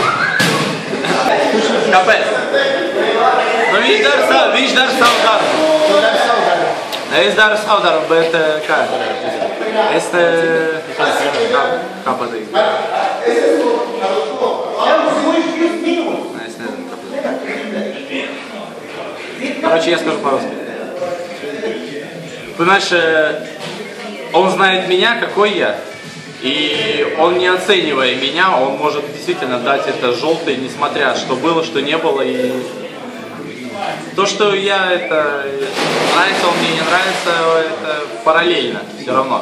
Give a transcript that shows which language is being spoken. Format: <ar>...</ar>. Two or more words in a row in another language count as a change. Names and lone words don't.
<lv>Kāpēc? Viņš dara savu darbu. Tu dari savu darbu. Es daru savu darbu, bet kā? Es te... Kā pateikt? Es nezinu, kā pateikt.</lv> <ru>Короче, я скажу по-русски. Понимаешь, он знает меня, какой я. И он, не оценивая меня, он может действительно дать это желтый, несмотря что было, что не было. И то, что я это нравится, он мне не нравится, это параллельно все равно.</ru>